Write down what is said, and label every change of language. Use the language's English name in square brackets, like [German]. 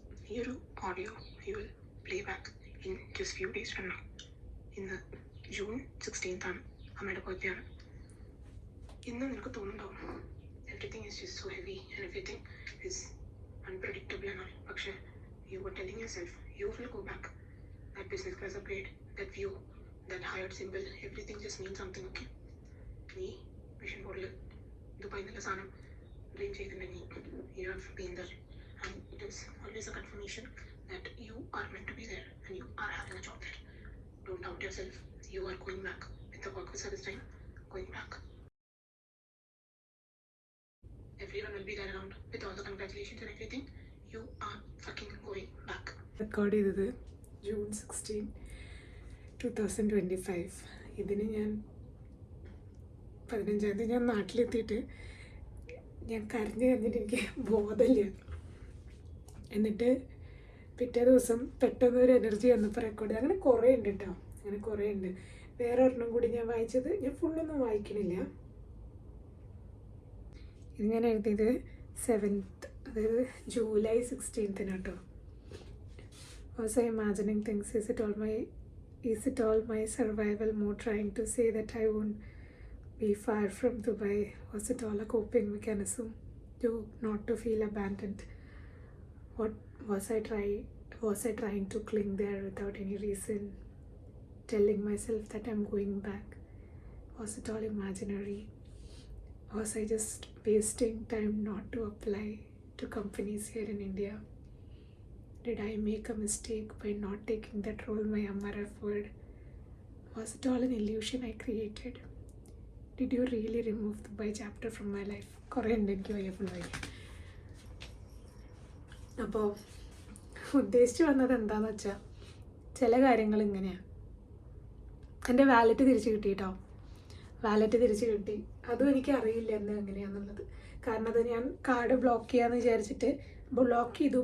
[Malayalam] ഈ ഒരു audio [English] you will play back in just few days from now. [Malayalam] ഇന്ന് June 16th ആണ്, അമ്മയുടെ ബർത്ത്ഡേ ആണ്. ഇന്ന് നിനക്ക് തോന്നുന്നുണ്ടാവും [English] everything is just so heavy and everything is unpredictable and all. പക്ഷേ you were telling yourself you will go back. That business class upgrade, that view, that hired symbol, everything just means something, okay? [Malayalam] നീ vision ബോർഡിൽ Dubai എന്നുള്ള സാധനം dream ചെയ്തിട്ടുണ്ടെങ്കിൽ [English] you have been there, and it is always a confirmation that you are meant to be there and you are having a job there. Don't doubt yourself. You are going back with the work visa this time. Going back. Everyone will be there around with all the congratulations and everything. You are fucking going back. [Malayalam] Record ചെയ്തത് June 16, 2025. ഇതിന് ഞാൻ 15-ാം തീയതി ഞാൻ നാട്ടിലെത്തിയിട്ട് ഞാൻ കരഞ്ഞ് എനിക്ക് ബോധമില്ല. എന്നിട്ട് പിറ്റേ ദിവസം പെട്ടെന്ന് ഒരു എനർജി വന്നപ്പോൾ റെക്കോർഡ്. അങ്ങനെ കുറേ ഉണ്ട് കേട്ടോ, അങ്ങനെ കുറേ ഉണ്ട്. വേറെ ഒരെണ്ണം കൂടി ഞാൻ വായിച്ചത്, ഞാൻ ഫുള്ളൊന്നും വായിക്കണില്ല. ഇത് ഞാൻ എഴുതിയത് 7th, അതായത് ജൂലൈ 16th കേട്ടോ. [English] Was I imagining things? Is it all my survival mode trying to say that I won't be far from Dubai? Was it all a coping mechanism to not to feel abandoned? What was I trying to cling there without any reason, telling myself that I'm going back? Was it all imaginary? Was I just wasting time not to apply to companies here in India? Did I make a mistake by not taking that role my Amma referred? Was it all an illusion I created? Did you really remove the Dubai chapter from my life? [Malayalam] കുറേ ഉണ്ട് എനിക്ക് വയ്യ full വായിക്കാൻ. അപ്പോൾ ഉദ്ദേശിച്ച് വന്നത് എന്താണെന്ന് വെച്ചാൽ, ചില കാര്യങ്ങൾ ഇങ്ങനെയാണ്. എൻ്റെ വാലറ്റ് തിരിച്ച് കിട്ടി കേട്ടോ, വാലറ്റ് തിരിച്ച് കിട്ടി. അതും എനിക്കറിയില്ല എന്ന് എങ്ങനെയാണെന്നുള്ളത്. കാരണം അത് ഞാൻ കാർഡ് ബ്ലോക്ക് ചെയ്യാമെന്ന് വിചാരിച്ചിട്ട് ബ്ലോക്ക് ചെയ്തു.